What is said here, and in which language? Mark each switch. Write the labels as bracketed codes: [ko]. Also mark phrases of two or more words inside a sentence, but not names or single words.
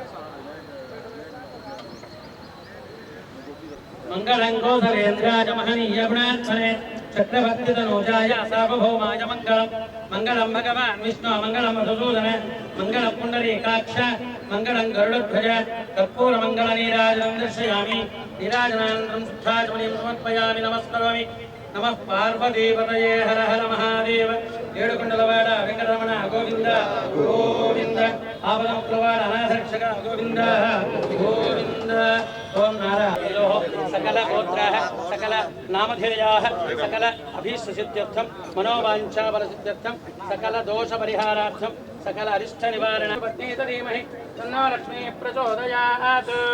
[sa] मंगलं गोधरेन्द्राय महनीय गुणात्मने चक्रवर्तितनूजाय सार्वभौमाय मंगलम् मंगलं भगवान् विष्णु मंगलं मधुसूदन मंगलं पुण्डरीकाक्ष मंगलं गरुडध्वज कर्पूरमङ्गलनीराजनं दर्शयामि नीराजनानन्तरं सख्याचमनीं समर्पयामि नमस्करोमि नमः पार्वतीपतये हर हर [te] महादेव ఏడుకొండలవాడ వెంకటరమణ గోవింద గోవింద ఆపదముక్తవాడ అనాథరక్షక గోవింద గోవింద [sa] ఓం నారాయణో సకల గోత్రాః సకల నామధేయాః సకల అభీష్టసిద్ధ్యర్థం మనోవాంఛాఫలసిద్ధ్యర్థం సకల దోష పరిహారార్థం సకల అరిష్ట నివారణ పత్నీత ధీమహి తన్నో లక్ష్మీ ప్రచోదయాత్